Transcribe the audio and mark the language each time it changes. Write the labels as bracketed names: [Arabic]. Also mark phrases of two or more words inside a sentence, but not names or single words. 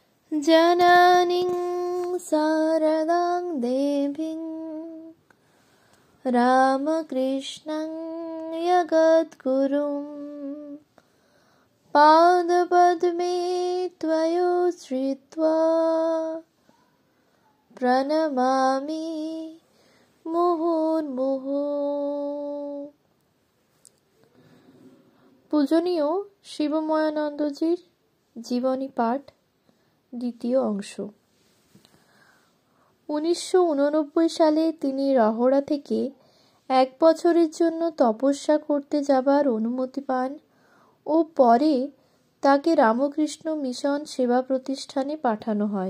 [Sanskrit] जननीं शारदां देवीं रामकृष्णं जगद्गुरुं पादपद्मे त्वयोश्रित्वा प्रणमामि মুহুর্মুহু। [Bangla] পূজনীয় শিবময়ানন্দজির জীবনী পাঠ দ্বিতীয় অংশ। 1989 সালে তিনি রহড়া থেকে 1 বছরের জন্য তপস্যা করতে যাবার অনুমতি পান ও পরে তাকে রামকৃষ্ণ মিশন সেবা প্রতিষ্ঠানে পাঠানো হয়।